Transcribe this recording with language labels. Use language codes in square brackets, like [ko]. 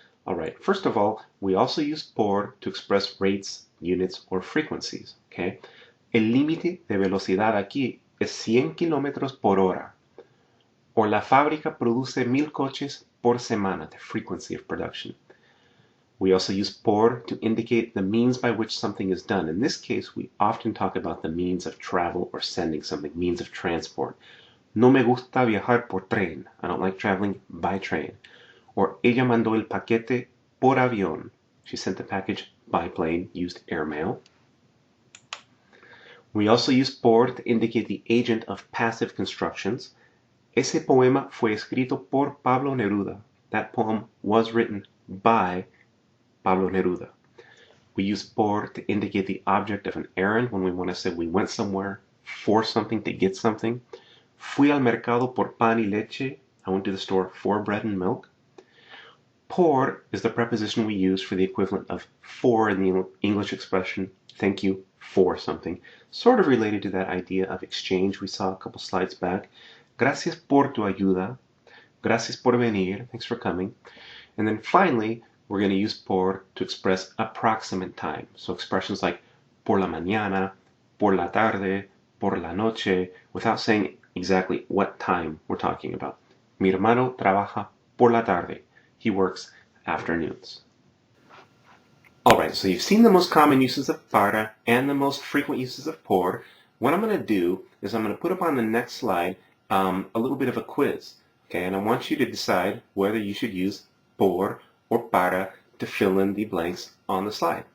[en] All right, first of all, we also use por to express rates, units, or frequencies. Okay? [es] El límite de velocidad aquí es 100 kilómetros por hora. Or la fábrica produce 1000 coches por semana, [en] the frequency of production. We also use por to indicate the means by which something is done. In this case, we often talk about the means of travel or sending something, means of transport. [es] No me gusta viajar por tren. [en] I don't like traveling by train. [es] Or ella mandó el paquete por avión. [en] She sent the package by plane, used airmail. We also use por to indicate the agent of passive constructions. [es] Ese poema fue escrito por Pablo Neruda. [en] That poem was written by Pablo Neruda. We use por to indicate the object of an errand when we want to say we went somewhere for something, to get something. [es] Fui al mercado por pan y leche. [en] I went to the store for bread and milk. Por is the preposition we use for the equivalent of for in the English expression, thank you for something. Sort of related to that idea of exchange we saw a couple slides back. [es] Gracias por tu ayuda. Gracias por venir. [en] Thanks for coming. And then finally, we're going to use por to express approximate time. So expressions like [es] por la mañana, por la tarde, por la noche, [en] without saying exactly what time we're talking about. [es] Mi hermano trabaja por la tarde. [en] He works afternoons. Alright, so you've seen the most common uses of para and the most frequent uses of por. What I'm going to do is I'm going to put up on the next slide a little bit of a quiz. Okay, and I want you to decide whether you should use por or para to fill in the blanks on the slide.